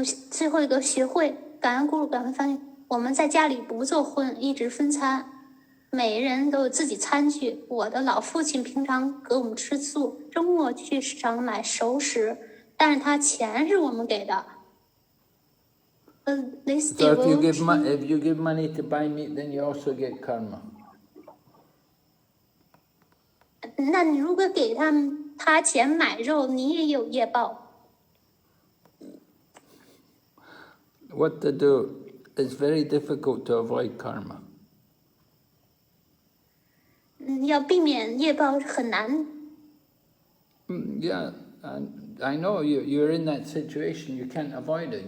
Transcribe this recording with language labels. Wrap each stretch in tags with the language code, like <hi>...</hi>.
<zh>最后一个学会感恩咕噜感恩翻译。我们在家里不做荤，一直分餐，每人都有自己餐具。我的老父亲平常给我们吃素，周末去市场买熟食，但是他钱是我们给的。</zh> <en>So if you give money to buy meat, then you also get karma.</en> <zh>那你如果给他钱买肉，你也有业报。</zh> <en>What to do? It's very difficult to avoid karma.</en> <zh>要避免业报很难。</zh> <en>Yeah, and I know you're in that situation. You can't avoid it.</en>